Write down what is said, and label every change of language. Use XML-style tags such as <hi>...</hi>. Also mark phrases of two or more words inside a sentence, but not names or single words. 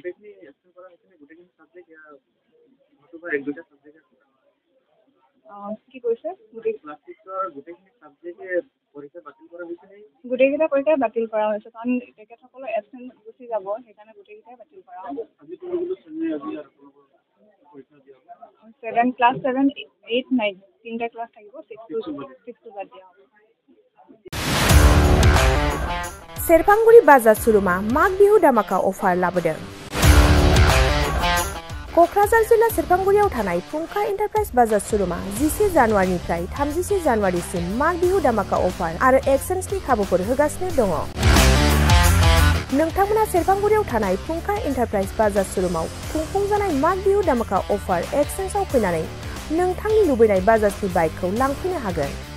<as>কি কৈছে গোটেইকেইটা পৰীক্ষাই বাতিল কৰা হৈছে কাৰণ তেখেতসকলৰ এবচেণ্ট গুচি যাব সেইকাৰণে গোটেইকেইটাই বাতিল কৰা হ'ব 7 ক্লাছ 7, 8, 9 তিনিটা ক্লাছ থাকিব 6 বাদ দিয়া হ'ব</as> <brx>सेरफांगुरि बाजार सुरुमा माग बिहु दामाका अफार लाबोदों क'क्राझार जिल्ला सेरफांगुरियाव थानाय फुंखा एन्टारप्राइज बाजार सुरुमा 11 जानुवारिनिफ्राय 31 जानुवारिसिम माग बिहु दामाका अफार आरो एक्सचेन्जनि खाबुफोर होगासिनो दङ नोंथांमोना सेरफांगुरियाव थानाय फुंखा एन्टारप्राइज बाजार सुरुमाव खुंफुंजानाय माग बिहु दामाका अफार एक्सचेन्जआव फैनानै नोंथांनि लुबैनाय बाजाजनि बाइकखौ लांफैनो हागोन</brx>